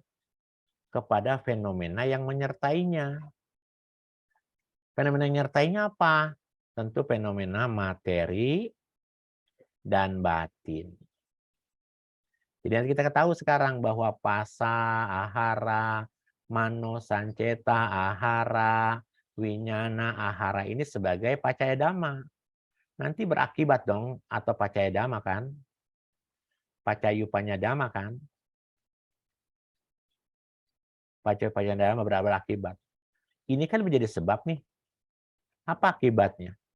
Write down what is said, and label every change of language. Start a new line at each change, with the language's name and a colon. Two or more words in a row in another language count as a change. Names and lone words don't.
Indonesian: Kepada fenomena yang menyertainya. Fenomena yang menyertainya apa? Tentu fenomena materi dan batin. Jadi kita tahu sekarang bahwa pasa,
Pali: ahara, mano sanceta ahara, winyana ahara
Indonesian: ini sebagai
Pali: pacaya dhamma.
Indonesian: Nanti berakibat dong, atau
Pali: pacaya dhamma
Indonesian: kan?
Pali: Pacayupanya dhamma kan? Pacaya dhamma berakibat.
Indonesian: Ini kan menjadi sebab nih. Apa akibatnya?